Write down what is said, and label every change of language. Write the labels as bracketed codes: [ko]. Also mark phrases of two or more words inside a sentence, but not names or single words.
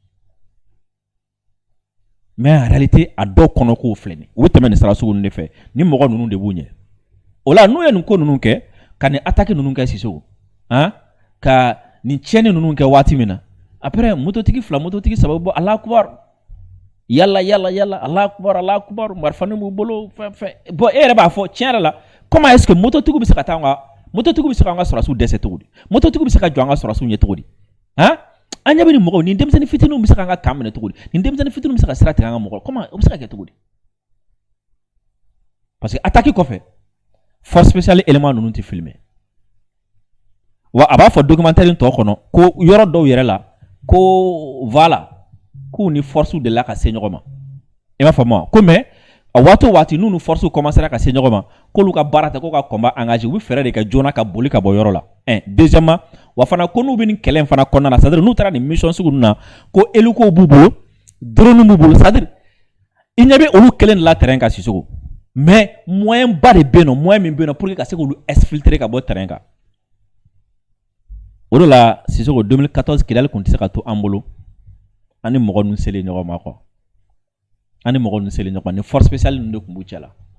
[fr] mais en réalité [bm] a dɔw kɔnɔ k'o filɛ nin u bɛ tɛmɛ nin sira sugu ninnu de fɛ ni mɔgɔ ninnu de b'u ɲɛ o la n'u ye nin ko ninnu kɛ ka nin attaque ninnu kɛ Sissoko ka nin tiɲɛni ninnu kɛ waati min na après mototigi fila mototigi saba bɔ [ar] الله أكبر [bm] yala [ar] الله أكبر [bm] marifani b'u bolo fɛn bon e yɛrɛ b'a fɔ tiɲɛ yɛrɛ la [fr] comment est-ce que [bm] mototigi bɛ se ka taa mototigi bɛ se k'an ka sɔrɔsiw dɛsɛ cogo di mototigi bɛ se ka jɔ an ka sɔrɔsiw ɲɛ cogo di an ɲɛ bɛ nin mɔgɔw nin denmisɛnnin fitininw bɛ se k'an ka kan minɛ cogo di nin denmisɛnnin fitininw bɛ se ka sira tigɛ an ka mɔgɔw comment o bɛ se ka kɛ cogo di [fr] parce que [bm] attaque kɔfɛ [fr] force spéciale élément [bm] ninnu tɛ filmer wa a b'a fɔ documentaire in tɔ kɔnɔ ko yɔrɔ dɔw yɛrɛ la ko voilà k'u ni force de la ka se ɲɔgɔn ma i m'a faamu wa ko mais a waati o waati n'u ni force commencera ka se ɲɔgɔn ma k'olu ka baara tɛ ko ka [fr] combat engagé [bm] u bɛ fɛɛrɛ de kɛ joona ka boli ka bɔ yɔrɔ la deuxièmement wa fana ko n'u bɛ nin kɛlɛ in fana kɔnɔna na [fr] c'est-à-dire [bm] n'u taara nin mission sugu ninnu na ko hélico b'u bolo drone b'u bolo [fr] c'est-à-dire [bm] i ɲɛ bɛ olu kelen de la terrain kan Sissoko mais moyen ba de bɛ yen nɔ moyen min bɛ yen nɔ [fr] pour que [bm] ka se k'olu exfiltrer ka bɔ terrain kan o de la Sissoko 2014 Kidali tun tɛ se ka to an bolo an ni mɔgɔ ninnu selen ɲɔgɔn ma quoi an ni mɔgɔ ninnu selen ɲɔgɔn ma ni [fr] force spéciale [bm] ninnu de tun b'u cɛ la